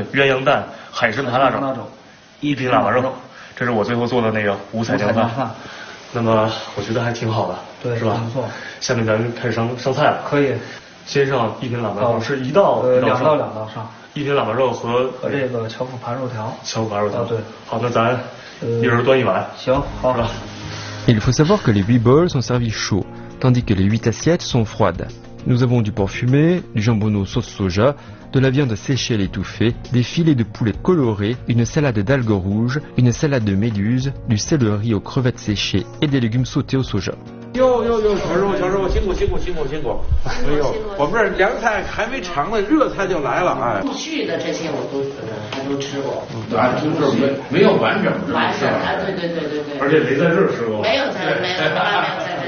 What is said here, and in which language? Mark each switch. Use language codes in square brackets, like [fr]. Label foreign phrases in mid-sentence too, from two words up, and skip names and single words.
[zh] 对，鸳鸯蛋，海参扒大肘，一品喇叭肉。这是我最后做的那个五彩酱饭，那么我觉得还挺好的。对，是吧？没错。下面咱开始上菜了。可以。先上一品喇叭肉，是一道两道上。一品喇叭肉和这个荞脯盘肉条。荞脯盘肉条。对。好，那咱一人端一碗。行，好。是吧？ [fr] Il faut savoir que les 8 bols sont servis chauds, tandis que les 8 assiettes sont froides. Nous avons du porc fumé, du jambonneau sauce soja, de la viande séchée et étouffée, des filets de poulet colorés, une salade d'algues rouges, une salade de méduse, du céleri aux crevettes séchées et des légumes sautés au soja. [zh] 哟，小师傅，辛苦。哎呦，我们这儿凉菜还没尝呢，热菜就来了，哎。陆续的这些我还都吃过。就是没有完整的。完整啊，对。而且没在这儿吃过。没有在这。